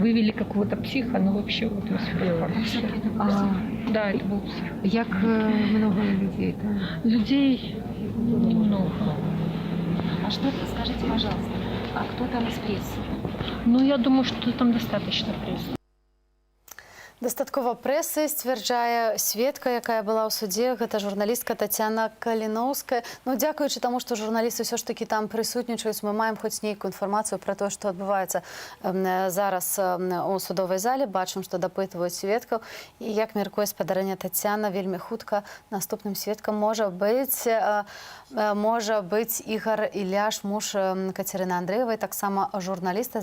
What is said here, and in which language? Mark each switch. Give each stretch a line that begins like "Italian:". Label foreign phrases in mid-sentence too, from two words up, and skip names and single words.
Russian: Вывели какого-то психа, но вообще атмосфера хорошая. Да, это был псих. Як много людей там? Людей немного. А что, скажите, пожалуйста, а кто там из прессы? Ну, я думаю, что там достаточно прессы.
Belarusian: Дастаткова прэсы, сцвярджае сведка, якая была ў судзе, гэта журналістка Тацяна Каліноўская. Ну, дзякуючы таму, што журналісты ўсё ж такі там прысутнічаюць, мы маем хоць нейкую інфармацыю пра тое, што адбываецца зараз у судовай зале. Бачым, што дапытваюць сведкаў. І як мяркуе спадарня Тацяна, вельмі хутка наступным сведкам можа быць Ігар Іляш, муж Кацярыны Андрэевай, таксама журналіста.